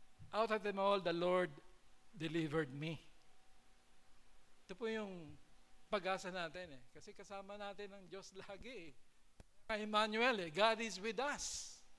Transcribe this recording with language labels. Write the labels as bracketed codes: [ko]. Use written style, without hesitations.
[en] Out of them all, the Lord delivered me. [tl] Ito po yung pag-asa natin eh. Kasi kasama natin ang Diyos lagi eh. [en] Emmanuel eh, God is with us.